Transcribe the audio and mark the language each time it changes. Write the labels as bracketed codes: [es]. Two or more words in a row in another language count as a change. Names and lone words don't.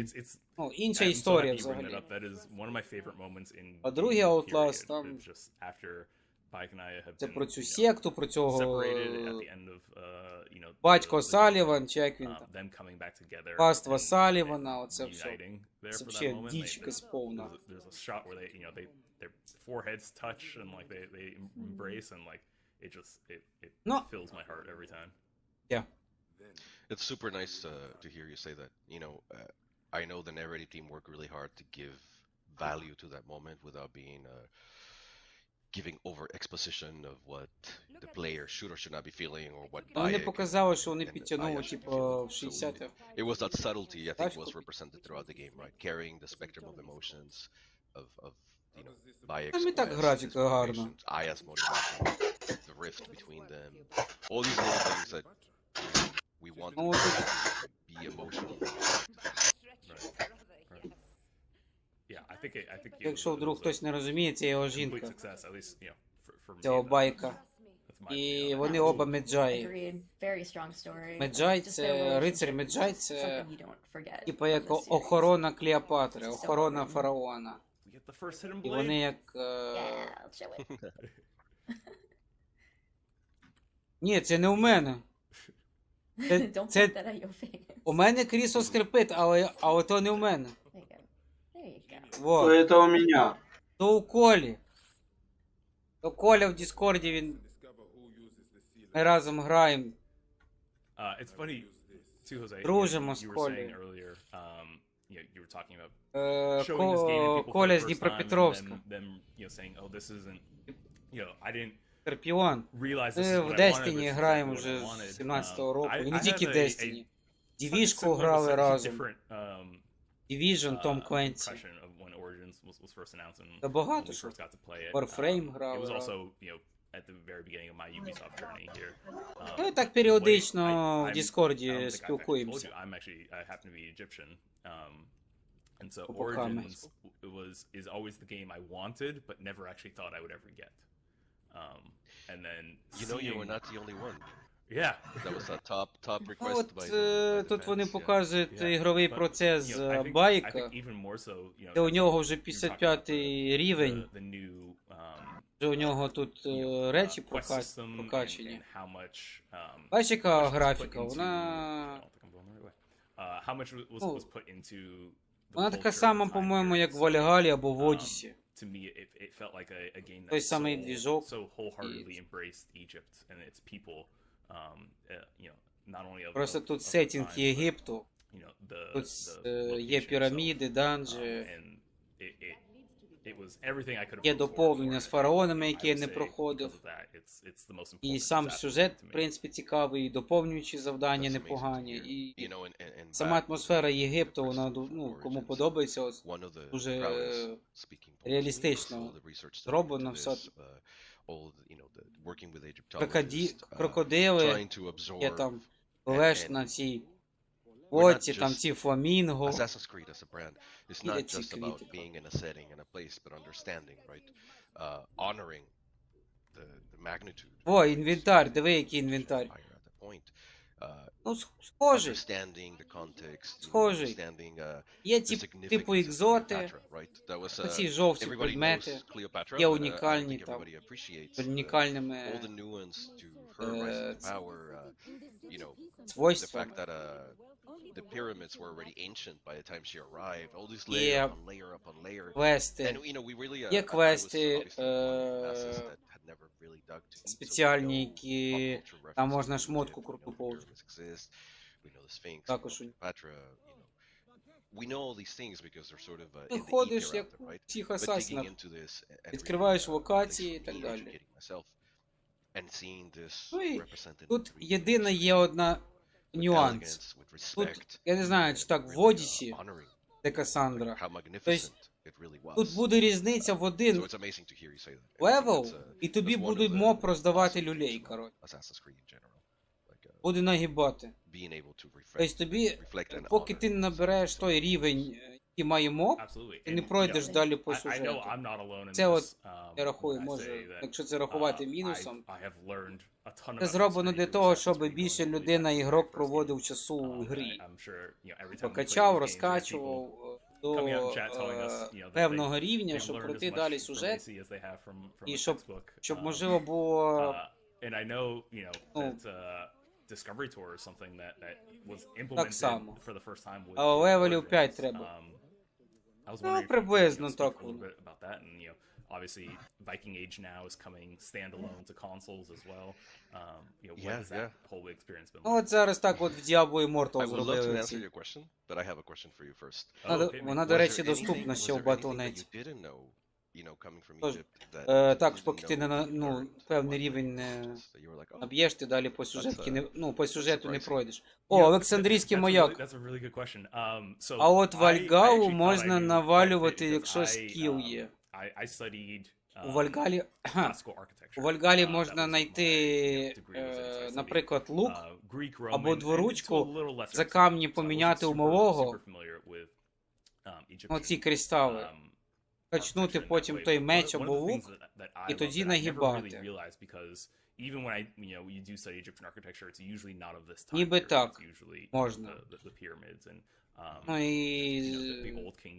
[uk] Ну, інша історія взагалі. А другий Outlast, там це про цю секту, про цього батько Саліван, чи як він там, паства Салівана, оце все. Це взагалі дічка сповна. Ну, [en] yeah. It's super nice to hear you say that. You know, I know the narrative team worked really hard to give value to that moment without being giving over exposition of what the player should or should not be feeling or what. [uk] Вони показали, що вони підтягнули, типу, в 60. [en] It was that subtlety, I think, was represented throughout the game, right? Carrying the spectrum of emotions, of you know, buy [uk] Там і так [en] Xbox, his [uk] графіка гарна. [en] motivations, Aya's motivation, the rift between them, all these little things that we want [uk] Ну, [en] to [uk] от [en] be emotional. Yeah, I think [uk] якщо вдруг хтось не розуміє, це його [en] complete [uk] жінка, [en] success, at least, you know, for [uk] цього [en] me. [uk] байка. [en] That's my [uk] І [en] opinion. [uk] вони оба меджаї. [en] Agreed. Very strong story. [uk] Меджай [en] Just their [uk] це рицарь [en] relationship [uk] Меджай, [en] is [uk] це [en] something you don't forget [uk] типа як [en] from this series. [uk] охорона Клеопатри, охорона фараона. [en] We get the first hidden [uk] І [en] blade. [uk] вони як. [en] Yeah, I'll show it. [uk] Ні, це не у мене. [en] Don't point [uk] Це [en] that at your face. [uk] у мене крісло скрипить, але то не у мене. [en] There you go. There you go. [uk] То [ru] Во. это у меня. [uk] То у Колі. То Коля в Діскорді, він. Ми разом граємо. [en] It's funny too, Jose. [uk] Дружимо [en] You [uk] з [en] were saying [uk] Колею. [en] earlier, you were talking about showing this game to people for [uk] Коля [en] the [uk] з [en] first time, and [uk] Дніпропетровська. [en] them, saying, "Oh, this isn't, I didn't [uk] Скорпіон. [en] realize this [uk] Ми [en] is [uk] в [en] what I wanted, [uk] Destiny [en] this is [uk] граємо [en] what I [uk] вже [en] wanted." [uk] з 17-го року. І не [en] I [uk] тільки [en] have [uk] Destiny. Дівішку [en] similar, [uk] грали [en] slightly [uk] разом. [en] different, [uk] Division, Том Кленсі. [en] impression of when Origins was first announced and [uk] Та [en] when [uk] багато [en] we [uk] що. [en] first got to play it. [uk] Warframe [en] It [uk] грали [en] was [uk] разом. [en] also, at the very beginning of my Ubisoft journey here. [uk] Ну, так періодично в [en] I don't [uk] Діскорді [en] think I've actually told [uk] спілкуємося. [en] you, I happen to be Egyptian. And so [uk] Опоками. [en] Origins is always the game I wanted, but never actually thought I would ever get. And then You know, you were seeing- not the only one. Yeah. That was a top [uk] Ну, [en] request [uk] от [en] by the [uk] тут вони [en] fans, yeah. [uk] показують [en] Yeah. [uk] ігровий [en] But, [uk] процес [en] I think [uk] байка, [en] even more so, [uk] де у нього вже [en] you're talking about [uk] 55-й рівень, [en] the new, [uk] вже у нього тут речі [en] quest system and [uk] прокачені. [en] how much, [uk] Бачиш, яка [en] how much was [uk] графіка, [en] put into- [uk] вона... [en] I don't think I'm going the right way. How much was [uk] Ну, [en] put into the [uk] Вона така [en] culture [uk] сама, [en] of the time [uk] по-моєму, [en] period. [uk] як в [en] So, [uk] Вальгалі або в Одіссі. [en] to me, it felt like a game that [uk] Той самий двіжок. [en] so wholeheartedly embraced Egypt and its people. Not only of [uk] Просто [en] of- [uk] тут [en] of the [uk] сеттинг [en] time, but, [uk] Єгипту, [en] the [uk] тут [en] location [uk] є [en] itself. [uk] піраміди, данжі, [en] And it was everything I could have [uk] є [en] hoped for [uk] доповнення [en] it. [uk] з фараонами, [en] I [uk] які я [en] would [uk] не [en] say [uk] проходив. [en] because of that, it's the most [uk] І [en] important [uk] сам [en] disaster [uk] сюжет, [en] to [uk] в [en] me. [uk] принципі, цікавий, і доповнюючі завдання [en] That's amazing to [uk] непогані. [en] hear. [uk] І [en] You know, and [uk] сама [en] back [uk] атмосфера [en] to [uk] Єгипту, [en] the [uk] вона, [en] Origins, [uk] ну, кому [en] Origins, [uk] подобається, ось [en] one of the [uk] дуже [en] proudest speaking points [uk] реалістично [en] was all the research that [uk] зроблено [en] went into [uk] все. [en] this, all the working with Egyptologists, [uk] Крокодили, [en] trying to absorb [uk] є там пливеш [en] and- [uk] на цій [en] We're not [uk] боці, там [en] just- [uk] ці фламінго. [en] Assassin's Creed as a brand is Yeah, not it's just a about critical. being in a setting and a place, but understanding, right? Honoring the magnitude. [uk] О, інвентар, диви, який інвентар. [en] At that point. [uk] Ну, схожий. [en] Understanding the context, [uk] Схожий. [en] understanding [uk] Є [en] the [uk] типу [en] significance of [uk] екзоти, [en] Cleopatra, right? That was, [uk] оці жовті [en] everybody [uk] предмети, [en] knows Cleopatra, [uk] є [en] but, I [uk] унікальні [en] don't think [uk] там, [en] everybody appreciates [uk] з [en] all [uk] унікальними [en] the nuance to her rise to power, you know, the [uk] свойствами. [en] fact that the pyramids were already ancient by the time she arrived. All these [uk] Є [en] layer upon layer upon layer. [uk] квести, [en] And you know, we really [uk] є [en] I was [uk] квести, [en] obviously one of the masses that had never really dug too deep, so we [uk] спеціальні, [en] know [uk] які [en] pop culture [uk] там [en] references [uk] можна [en] to [uk] шмотку [en] Egypt, we [uk] круту [en] know the [uk] получити. [en] pyramids exist, we know the Sphinx, [uk] Також [en] we know Cleopatra, you know. We know all these things because they're sort of [uk] Ти [en] in the [uk] ходиш, [en] ether [uk] як [en] out there, [uk] у [en] right? [uk] всіх [en] But digging [uk] асасінах, [en] into this and [uk] відкриваєш [en] really, [uk] локації і [en] for [uk] так [en] me, [uk] далі. [en] educating myself and seeing this [uk] Ну і [en] represented in [uk] тут [en] 3D [uk] єдина [en] on [uk] є одна [en] with [uk] нюанс. [en] elegance, with [uk] Тут, [en] respect, [uk] я не знаю, чи так в [en] really, [uk] Одіссі, [en] honoring [uk] де Касандра, [en] how magnificent it really was. [uk] тут буде різниця в [en] So [uk] один [en] it's amazing to hear you say that. And I think [uk] левел, [en] that's, [uk] і тобі [en] that's one of [uk] будуть [en] the [uk] моб роздавати [en] awesome [uk] люлей, [en] things about [uk] коротше. [en] Assassin's Creed in general. Like, [uk] Буде нагибати. [en] being able to [uk] Тобто тобі, [en] reflect and [uk] поки [en] honor [uk] ти не набереш той рівень, який має моб, [en] Absolutely. [uk] ти не [en] And, [uk] пройдеш далі по [en] I know [uk] сюжету. [en] I'm not alone in [uk] Це от [en] this. [uk] я рахую, [en] when I [uk] може, [en] say that, [uk] якщо це рахувати мінусом, [en] I have learned a ton [uk] це [en] about [uk] зроблено [en] this [uk] для [en] game [uk] того, [en] since [uk] щоб [en] it's been [uk] більше [en] going [uk] людина, [en] really [uk] ігрок, [en] fast. [uk] проводив часу в грі. [en] I'm sure, every time we play [uk] Покачав, [en] these games, we have [uk] розкачував [en] people coming out [uk] до [en] in chat telling us, that [uk] певного рівня, [en] they've [uk] щоб [en] learned [uk] пройти [en] as much [uk] далі [en] from [uk] сюжет, [en] AC as they have from [uk] і [en] a [uk] щоб [en] textbook. [uk] можливо було [en] And I know, [uk] Ну, [en] that Discovery Tour is something that was [uk] так [en] implemented [uk] само. [en] for the first time with [uk] А левелів [en] Origins. [uk] 5 треба. [en] I was [uk] Ну, [en] wondering if you could, [uk] приблизно [en] speak [uk] так [en] a little [uk] воно. [en] bit about that, and obviously Viking Age now is coming standalone to consoles as well. What Yeah, has that whole experience been [uk] Ну, [en] like? [uk] от зараз так от в Diablo I Immortal [en] would love to [uk] зробили [en] answer [uk] ці. [en] your question, but I have a question for you first. [uk] Вона, до речі, доступна ще в BattleNet. Тож, також поки ти не певний рівень не наб'єш, ти далі по сюжетки не, по сюжету не пройдеш. О, Олександрійський маяк. [en] That's a really good question. [uk] А от в Альгау [en] I actually [uk] можна [en] thought I knew [uk] навалювати, [en] quite a bit [uk] якщо [en] because [uk] скіл є. [en] I studied [uk] У Вальгалі, [en] classical architecture. [uk] у Вальгалі [en] That [uk] можна [en] was my [uk] знайти, [en] degree was in, so I studied, [uk] наприклад, лук [en] Greek, Roman, [uk] або [en] and to a [uk] дворучку [en] little lesser [uk] за [en] extent. [uk] камні [en] So I wasn't [uk] поміняти у [en] super [uk] малого, [en] familiar with, Egyptian, [uk] оці кристали, качнути потім той меч або лук, і тоді нагибати. [en] Even when you do study Egyptian architecture, it's usually not of this time. [uk] Ніби так, [en] It's usually [uk] можна. [en] the pyramids and [uk] Ну [en] the [uk] і [en] old kingdom.